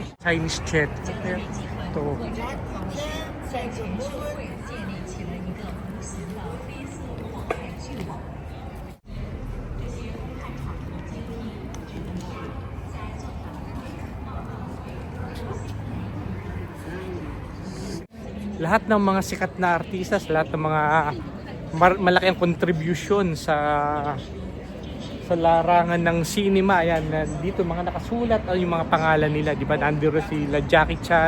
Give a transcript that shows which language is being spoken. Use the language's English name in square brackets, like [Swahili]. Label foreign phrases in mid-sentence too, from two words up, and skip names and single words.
[English] Chinese chat. [Chinese] 江泽民集团通 [Filipino] Ito. [Chinese] 过这种方式，在全社会建立起了一个无形的黑色迫害巨网。这些迫害法轮功经历指的是在做法轮功报告会 [Filipino] Lahat ng mga sikat na artistas, lahat ng mga malaki ang contribution sa larangan ng cinema. Ayan, dito mga nakasulat ang yung mga pangalan nila, di ba? Nandito sila Jackie Chan.